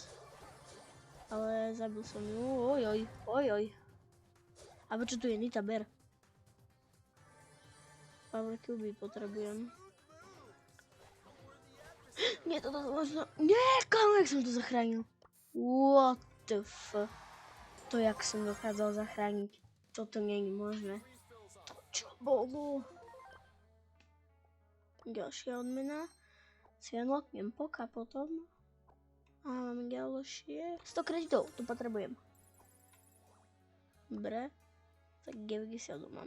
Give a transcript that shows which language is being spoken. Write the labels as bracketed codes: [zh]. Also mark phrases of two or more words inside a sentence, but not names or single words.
[sk] Ale zabil som ju, ojoj. A čo tu je Nita Bear? Power Cube potrebujem. Nie, toto možno... Nie, kámo, jak som to zachránil. [en] What the fuck? [sk] To, jak som dokázal zachrániť. Toto nie je možné. To čo bolo? Ďalšia odmena. Si unlocknem poka potom. A mám ďalšie. 100 kreditov, to potrebujem. Dobre. Tak 90 mám.